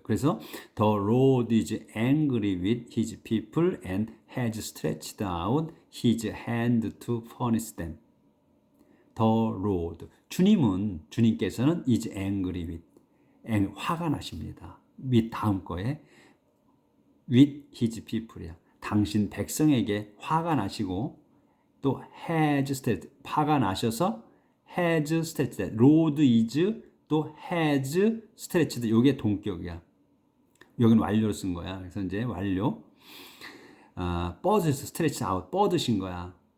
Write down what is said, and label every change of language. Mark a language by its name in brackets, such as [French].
[Korean] 그래서 [English] The Lord is angry with his people and has stretched out his hand to punish them. The Lord. [Korean] 주님께서는 [English] is angry with. [Korean] 화가 나십니다. with 다음 거에 [English] with his people [Korean] 이야. 당신 백성에게 화가 나시고 또 [English] has stretched. [Korean] 화가 나셔서 [English] has stretched. Lord is [Korean] 또 [English] has stretched [Korean] 요게 동격이야. 여기는 완료로 쓴 거야. 그래서 이제 완료. 뻗으셔서 [English] stretch out [Korean] 뻗으신 거야.